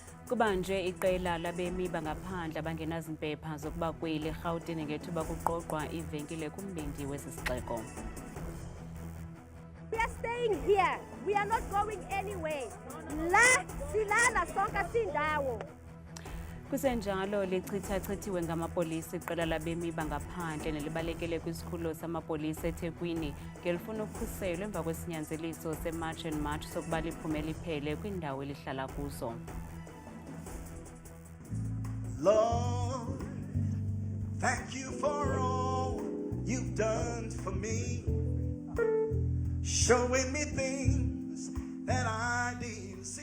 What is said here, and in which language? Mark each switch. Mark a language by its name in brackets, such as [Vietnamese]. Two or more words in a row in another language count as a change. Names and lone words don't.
[Xhosa] Kubanje iqela labemi bangaphandle abangenazimpepha zokuba kweli eRhawutini ngethuba kuqoqwa ivenkile kumbindi wesi sixeko. [English] We are staying here. We are not going anywhere. [Xhosa] La silala sonke sindawo. Kusenjalo lichitha-chithiwe ngamapolisa iqela labemi bangaphandle nelibalekele kwisikhululo samapolisa eThekwini ngelifuna ukukhuselwa emva kwesinyanzeliso se-March and March sokuba liphume liphele kwindawo elihlala kuzo. [English] Lord, thank you for all you've done for me, showing me things that I didn't see.